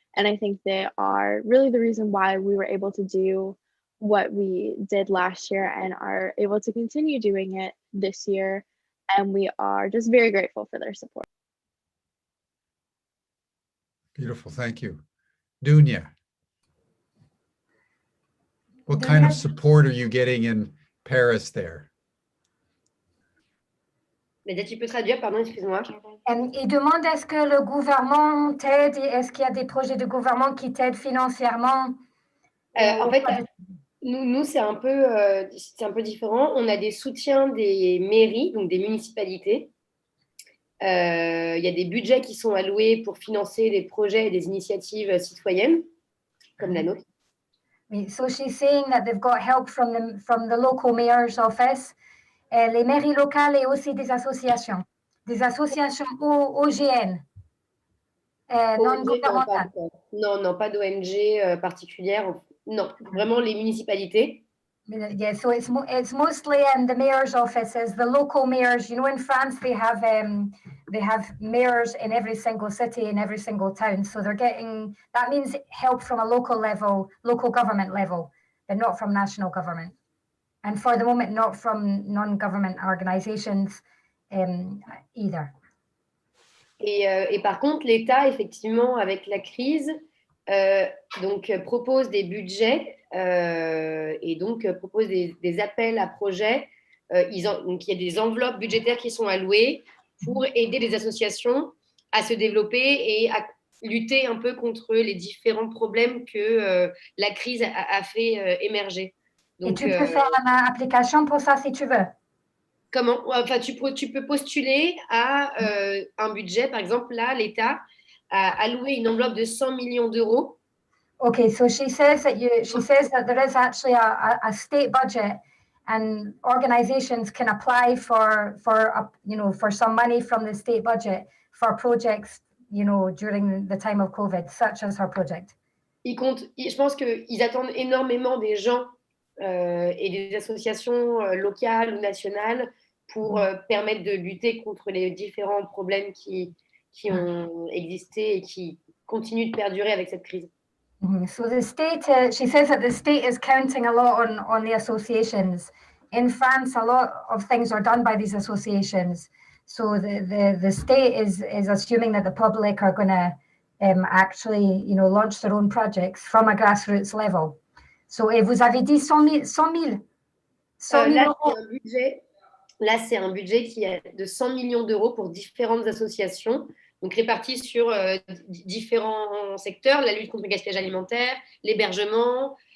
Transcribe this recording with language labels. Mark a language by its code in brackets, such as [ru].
[en] And I think they are really the reason why we were able to do what we did last year and are able to continue doing it this year. And we are just very grateful for their support. Beautiful, thank you. Dunya, what kind of support are you getting in Perez there. [fr] Nadia, tu peux traduire, pardon, excuse-moi. Il demande est-ce que le gouvernement t'aide, est-ce qu'il y a des projets de gouvernement qui t'aident financièrement? En fait, nous c'est un peu différent. On a des soutiens des mairies, donc des municipalités. Il y a des budgets qui sont alloués pour financer des projets et des initiatives citoyennes, comme la nôtre. [en] So she's saying that they've got help from the local mayor's office, [fr] les mairies locales et aussi des associations OGN, non gouvernementales. Non, pas d'ONG particulière. Non, vraiment les municipalités. [en] Yeah, so it's mostly in the mayor's offices, the local mayors. You know, in France they have mayors in every single city, in every single town. So they're getting, that means help from a local level, local government level, but not from national government. And for the moment, not from non-government organizations either. [fr] Et par contre, l'État, effectivement, avec la crise, donc propose des budgets et donc propose des appels à projets. Donc il y a des enveloppes budgétaires qui sont allouées pour aider les associations à se développer et à lutter un peu contre les différents problèmes que la crise a fait émerger. Donc, et tu peux faire une application pour ça si tu veux. Comment? Enfin, tu peux postuler à un budget. Par exemple, là, l'État a alloué une enveloppe de 100 millions d'euros. [en] Okay, so she says that there is actually a state budget, and organizations can apply for some money from the state budget for projects, during the time of COVID, such as her project. [fr] Je pense qu'ils attendent énormément des gens et des associations locales ou nationales pour permettre de lutter contre les différents problèmes qui ont existé et qui continuent de perdurer avec cette crise. [en] So the state, she says that the state is counting a lot on the associations. In France, a lot of things are done by these associations. So the state is assuming that the public are going to actually, launch their own projects from a grassroots level. [fr] So, et vous avez dit 100 000 euros. Là, c'est un budget qui est de 100 millions d'euros pour différentes associations, donc répartis sur différents secteurs, la lutte contre le gaspillage alimentaire, l'hébergement.